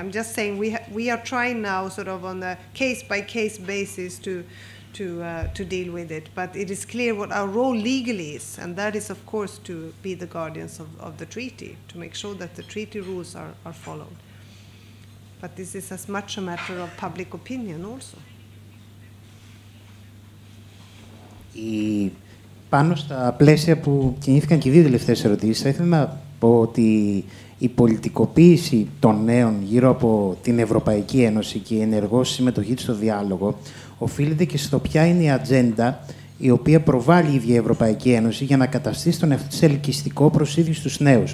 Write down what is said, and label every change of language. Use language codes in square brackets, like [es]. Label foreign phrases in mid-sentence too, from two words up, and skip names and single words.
[en] I'm just saying we are trying now sort of on a case-by-case basis to deal with it, but it is clear what our role legally is, and that is, of course, to be the guardians of the treaty, to make sure that the treaty rules are followed. But this is as much a matter of public opinion also. [el] Πάνω στα πλαίσια που κινήθηκαν και οι δύο τελευταίες ερωτήσεις, θα ήθελα να πω ότι η πολιτικοποίηση των νέων γύρω από την Ευρωπαϊκή Ένωση και η ενεργός συμμετοχή της στο διάλογο οφείλεται και στο ποια είναι η ατζέντα η οποία προβάλλει η ίδια η Ευρωπαϊκή Ένωση για να καταστήσει τον εαυτό της ελκυστικό προς ίδιους τους νέους.